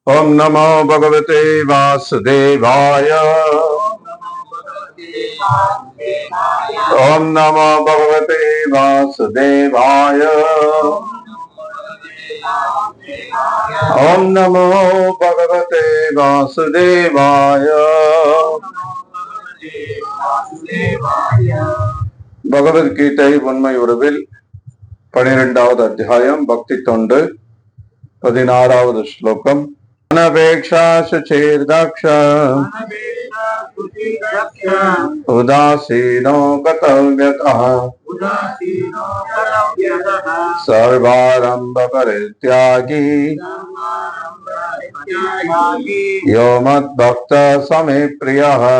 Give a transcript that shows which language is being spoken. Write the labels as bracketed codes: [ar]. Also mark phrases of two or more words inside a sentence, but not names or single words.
[sa] ओम नमो भगवते वासुदेवाय। ओम नमो भगवते वासुदेवाय। ओम नमो भगवते वासुदेवाय। [ta] பகவத்கீதை உண்மை உறவில் 12வது அத்தியாயம் பக்தி தொண்டு 16வது ஸ்லோகம். [sa] अनपेक्षः शुचिर्दक्ष उदासीनो गतव्यथः सर्वारम्भ परित्यागी यो मद्भक्त स मे प्रियः.